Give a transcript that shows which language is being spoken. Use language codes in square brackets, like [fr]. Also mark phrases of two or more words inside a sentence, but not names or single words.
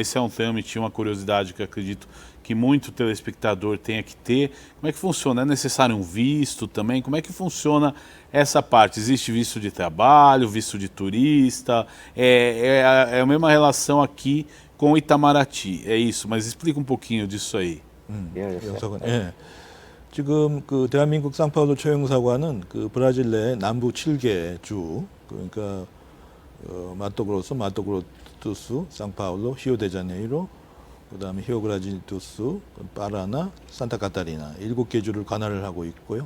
[pt] Esse é um trâmite, uma curiosidade que eu acredito que muito telespectador tenha que ter. Como é que funciona? É necessário um visto também? Como é que funciona essa parte? Existe visto de trabalho, visto de turista? É a mesma relação aqui com Itamaraty, é isso, mas explica um pouquinho disso aí. [ko] 영사관. 예. 지금 그 대한민국 상파울루 초영사관은 그 브라질 내 남부 7개 주, 그러니까 마토그로스, 마토그로투스, 상파울루, 히오데자네이루, 그다음에 히오그라지투스, 파라나, 산타카타리나 7개 주를 관할을 하고 있고요.